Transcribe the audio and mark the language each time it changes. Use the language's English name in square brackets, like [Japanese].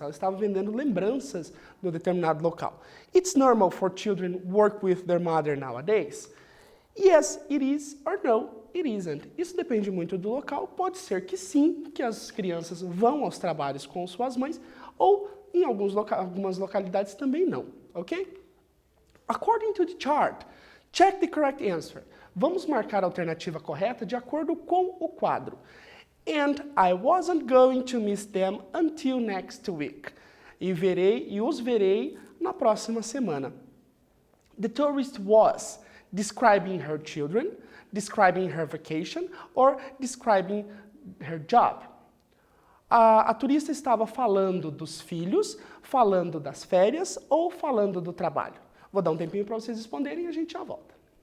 [Portuguese] Ela estava vendendo lembranças no determinado local. [English] It's normal for children work with their mother nowadays. Yes, it is, or no, it isn't. [Portuguese] Isso depende muito do local. Pode ser que sim, que as crianças vão aos trabalhos com suas mães, ou em algumas localidades também não, ok? [English] According to the chart, check the correct answer. [Portuguese] Vamos marcar a alternativa correta de acordo com o quadro. [English] And I wasn't going to miss them until next week. [Portuguese] E os verei na próxima semana. [English] The tourist was describing her children, describing her vacation, or describing her job. [Portuguese] A turista estava falando dos filhos, falando das férias ou falando do trabalho. Vou dar um tempinho para vocês responderem e a gente já volta.